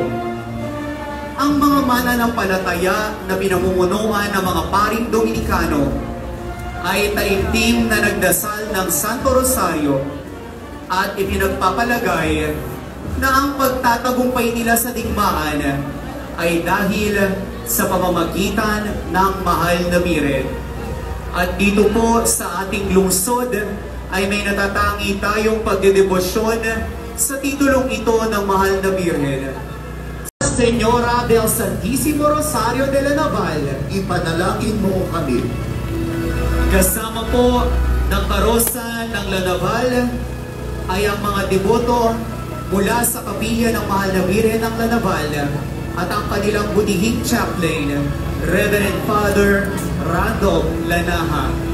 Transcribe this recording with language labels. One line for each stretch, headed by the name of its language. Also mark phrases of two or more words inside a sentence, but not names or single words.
Filipino: Ang mga mananampalataya na pinamumunuan ng mga paring Dominikano ay taimtim na nagdasal ng
Spanish: Santo Rosario
Filipino: at ipinagpapalagay na ang pagtatagumpay nila sa digmaan ay dahil sa pamamagitan ng mahal na Birhen. At dito po sa ating lungsod ay may natatangi tayong pagdedebosyon sa titulong ito ng mahal na Birhen.
Spanish: Señora del Santísimo Rosario de la Naval,
Filipino: ipanalangin mo kami. Kasama po ng karosa ng La Naval ay ang mga deboto mula sa kapilya ng mahal na Birhen ng La Naval at ang kanilang budihing chaplain,
English: Reverend Father
Filipino: Randolph Lanaha.